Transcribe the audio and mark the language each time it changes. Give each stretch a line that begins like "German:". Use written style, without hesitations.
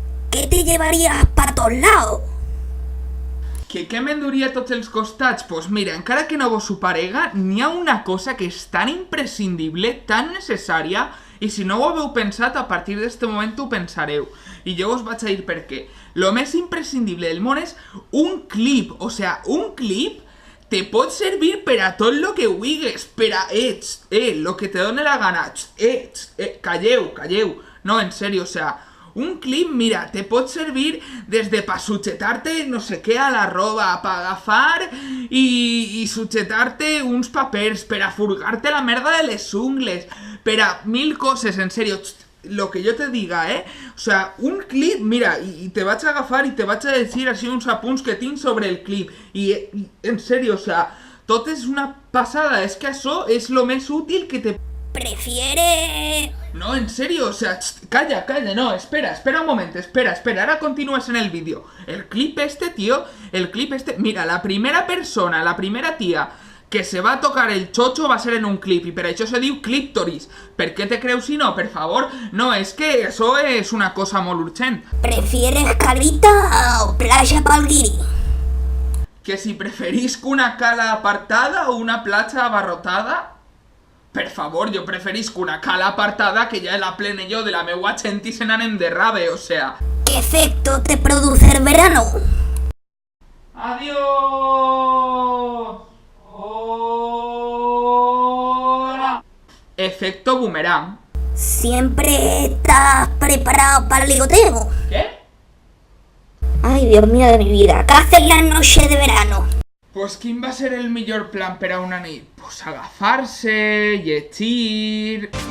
Spanish: ¿Qué te llevarías para todos lados?
Catalan: Què m'enduria a tots els costats? Pues mira, encara que no vos ho parega, n'hi ha una cosa que és tan imprescindible, tan necessària, i si no ho haveu pensat, a partir d'este moment ho pensareu. I jo us vaig a dir per què. Lo més imprescindible del món és un clip. O sea, un clip te pot servir per a tot lo que vulguis, per a lo que te done la gana. Calleu. No, en serio, o sea, un clip, mira, te pot servir des de pa sujetar-te no sé què a la roba, pa agafar i sujetar-te uns papers, per a furgar-te la merda de les ungles, per a mil coses, en serio,
Spanish: lo que yo te diga,
Catalan: O sea, un clip, mira, y te vaig a agafar y te vaig a decir así uns apunts que tinc sobre el clip. Y en serio, o sea, tot és una passada, és que això és lo més útil que te...
Spanish: ¿Prefiere...? No, en serio, o sea, calla, no, espera un momento, espera, ahora continúas en el vídeo. El clip este, tío, mira, la primera persona, la primera tía que se va a tocar el chocho va a ser en un clip,
Catalan: i per això se diu clíptoris. Per què te creus si no? Per favor, no, és que això és una cosa molt urgent.
Spanish: ¿Prefieres calita o playa pa'l guiri?
Catalan: Que si preferisc una cala apartada o una platja abarrotada? Per favor, jo preferisc una cala apartada que ja la plene jo de la meua gent i se n'anem de rave, o sea...
Spanish: ¿Qué efecto te produce el verano? ¡Adiós! ¡Hola! Efecto boomerang. ¿Siempre estás preparado para el ligoteo? ¿Qué? Ay, Dios mío de mi vida, ¿qué haces la noche de verano?
Catalan: Pues quin va ser el millor plan per a una nit? Pues agafar-se, llegir...